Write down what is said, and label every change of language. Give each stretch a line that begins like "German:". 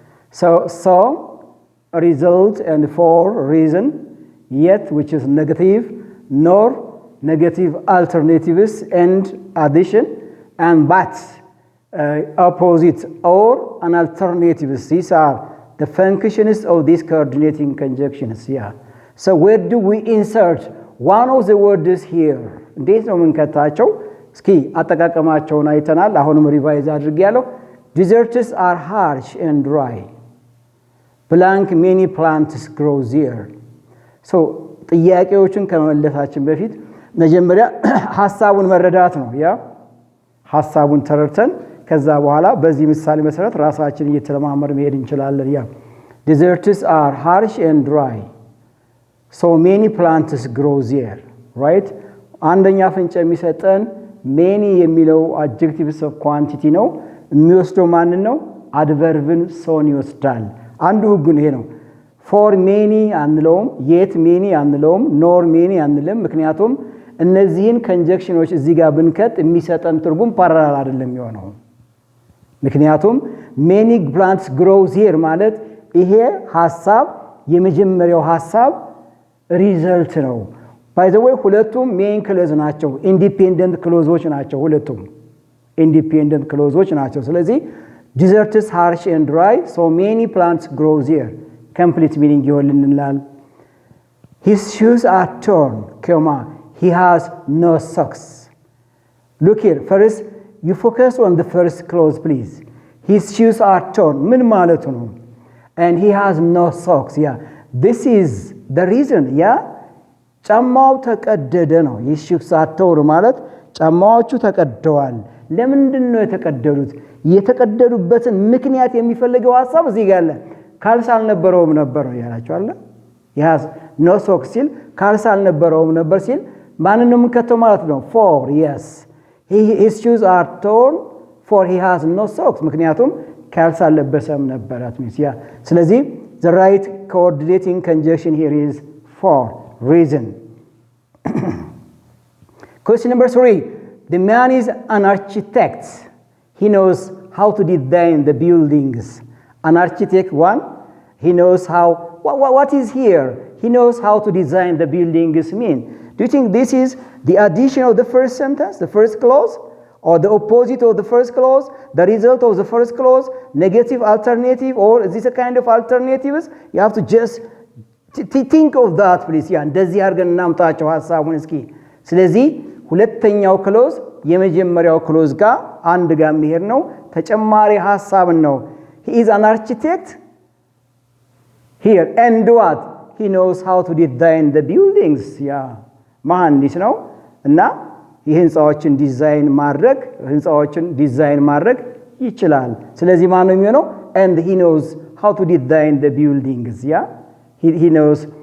English: So result and for reason, yet which is negative, nor negative alternatives and addition, and but opposite or an alternatives. These are the functions of these coordinating conjunctions. Yeah. So where do we insert one of the words here?
Amharic: እንዴት ነው የምንከታቸው? እስኪ አጠቃቀማቸውን አይተናል። አሁንም ሪቫይዝ አድርጌያለሁ።
English: Deserts are harsh and dry. Blank many plants grow there.
Amharic: So ጥያቄዎችን ከመመለሳችን በፊት መጀመሪያ ሐሳቡን መረዳት ነው። ያ ሐሳቡን ተረድተን ከዛ በኋላ በዚህ ምሳሌ መሰረት ራሳችን እየተለማመር መሄድ እንችላለን። ያ
English: Deserts are harsh and dry. So many plants grow there, right?
Amharic: አንደኛ ፍንጭ የሚሰጠን many የሚለው adjectives of quantity ነው። የሚወስደው ማንን ነው? adverbን ሰውን ይወስዳል። አንዱ ህግ ይሄ ነው።
English: for many
Amharic: አንለውም፣
English: yet many
Amharic: አንለውም፣
English: nor many
Amharic: አንልም። ምክንያቱም እነዚህን conjunctions እዚህ ጋር ብንከት የሚሰጠን ትርጉም ፓራላል አይደለም የሚሆነው። ምክንያቱም
English: many plants grow there
Amharic: ማለት ይሄ ሐሳብ የመጀመሪያው ሐሳብ ሪዘልት ነው።
English: ባይ ዘ ወይ
Amharic: ሁለቱም ሜን ክሎዝ ናቸው፣ ኢንዲፔንደንት ክሎዞች ናቸው። ሁለቱም ኢንዲፔንደንት ክሎዞች ናቸው። ስለዚህ
English: deserts harsh and dry, so many plants grow there. Complete meaning
Amharic: ይሆንልናል።
English: His shoes are torn, he has no socks. Look here, first you focus on the first clause, please. His shoes are torn.
Amharic: ምን ማለቱ ነው?
English: And he has no socks. Yeah, this is the reason.
Amharic: Yeah, ጫማው ተቀደደ ነው።
English: his shoes are torn
Amharic: ማለት ጫማዎቹ ተቀደዋል። ለምንድን ነው የተቀደዱት? የተቀደዱበትን ምክንያት የሚፈልገው ሐሳብ እዚህ ጋር አለ። ካልስ አልነበረውም ነበር ነው ያላችሁ አለ።
English: he has no socks
Amharic: ሲል ካልስ አልነበረውም ነበር ሲል ማንን ነው የምንከተው ማለት ነው?
English: for yes, his shoes are torn for he has no socks
Amharic: ምክንያቱም ካልስ አልለበሰም ነበር አትሚስ ያ።
English: ስለዚህ the right coordinating conjunction here is for reason. Question number 3. The man is an architect. He knows how to design the buildings. An architect, one, he knows how, what is here? He knows how to design the buildings mean. Do you think this is the addition of the first sentence, the first clause, or the opposite of the first clause, the result of the first clause, negative alternative, or is this a kind of alternatives? You have to just think of that, please.
Amharic: ያ እንደዚህ አድርገን እናምጣቸው ሐሳቡን እስኪ። ስለዚህ ሁለተኛው ክሎዝ የመጀመሪያው ክሎዝ ጋር አንድ ጋር የሚሄድ ነው። ተጨማሪ ሐሳብን ነው።
English: he is an architect here and what? he knows how to design the buildings.
Amharic: ያ መሐንዲስ ነው እና የህንጻዎችን ዲዛይን ማድረግ ይችላል። ስለዚህ ማን ነው የሚሆነው?
English: and he knows how to design the buildings.
Amharic: ያ
English: he knows.